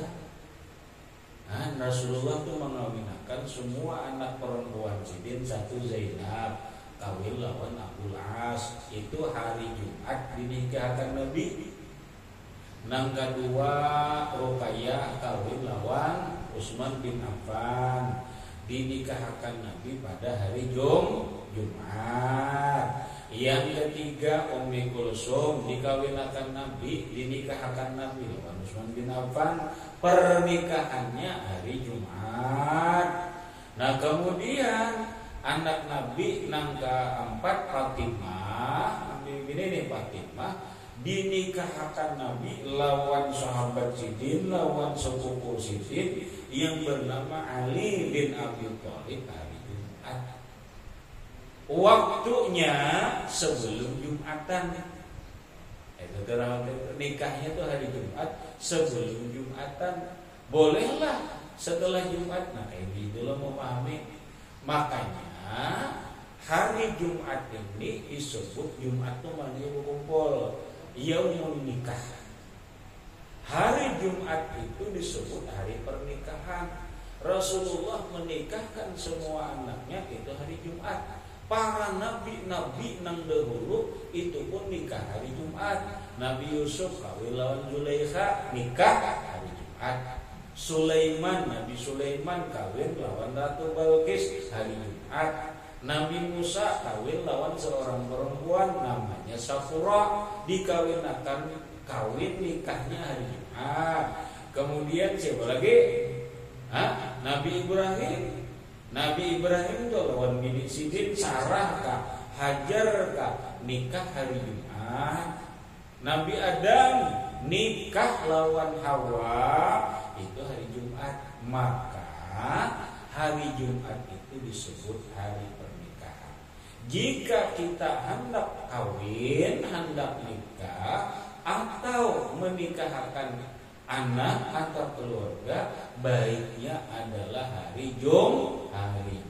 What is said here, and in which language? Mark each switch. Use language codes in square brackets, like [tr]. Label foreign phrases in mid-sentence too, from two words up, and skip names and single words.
[id] Nah, Rasulullah itu mengawinkan semua anak perempuan sidin. Satu Zainab kawin lawan Abul As, itu hari Jumat dinikahkan Nabi. Nang kedua Ruqayyah kawin lawan Utsman bin Affan dinikahkan Nabi pada hari Jumat. Yang ketiga Ummi Kulsum dikawinkan Nabi, dinikahkan Nabi lawan Utsman bin Affan, pernikahannya hari Jumat. Nah kemudian anak Nabi nang keempat Fatimah, ini Fatimah dinikahkan Nabi lawan sahabat Sidin, lawan sepupu Sidin yang bernama Ali bin Abi Thalib hari Jumat. Waktunya sebelum Jumatan. Itu nikahnya tuh hari Jumat sebelum Jumatan. Bolehlah setelah Jumat. Nah ini dulu memahami. Makanya hari Jumat ini disebut Jumat tuh mandi kumpul, [ar] يوم النكاح. [id] Hari Jumat itu disebut hari pernikahan. Rasulullah menikahkan semua anaknya itu hari Jumat. Para nabi-nabi nang dahulu itu pun nikah hari Jumat. Nabi Yusuf kawin lawan Zulaikha nikah hari Jumat. Nabi Sulaiman kawin lawan Ratu Balqis hari Jumat. Nabi Musa kawin lawan seorang perempuan namanya Safura, kawin nikahnya hari Jumat. Kemudian siapa lagi? Nabi Ibrahim itu lawan bini Sidin Sarah kah, Hajar kah, nikah hari Jumat. Nabi Adam nikah lawan Hawa itu hari Jumat. Maka hari Jumat itu disebut hari pernikahan. Jika kita hendak kawin, hendak nikah atau menikahkan anak atau keluarga, baiknya adalah hari Jumat.